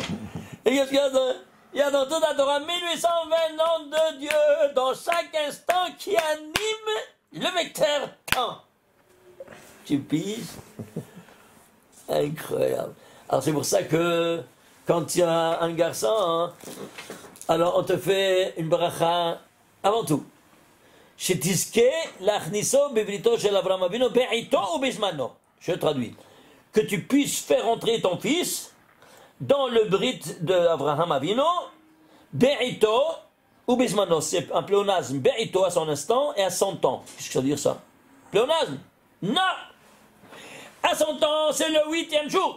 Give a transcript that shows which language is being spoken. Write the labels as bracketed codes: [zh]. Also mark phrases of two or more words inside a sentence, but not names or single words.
[fr] Et qu'est-ce qu'il y a il y a dans toute la Torah 1820 noms de Dieu dans chaque instant qui anime le vecteur temps. Tu piges? Incroyable. Alors c'est pour ça que quand il y a un garçon, hein, alors on te fait une bracha avant tout. [he] שתזכה להכניסו בבריתו של אברהם אבינו בעתו ובזמנו. Je traduis. [fr] Que tu puisses faire entrer ton fils dans le brit de Avraham Avinu, [he] בעתו ובזמנו. [fr] C'est un pléonasme. Be'ito à son instant et à son temps. Qu'est-ce que ça veut dire ça? Pléonasme? Non! À son temps, c'est le 8e jour.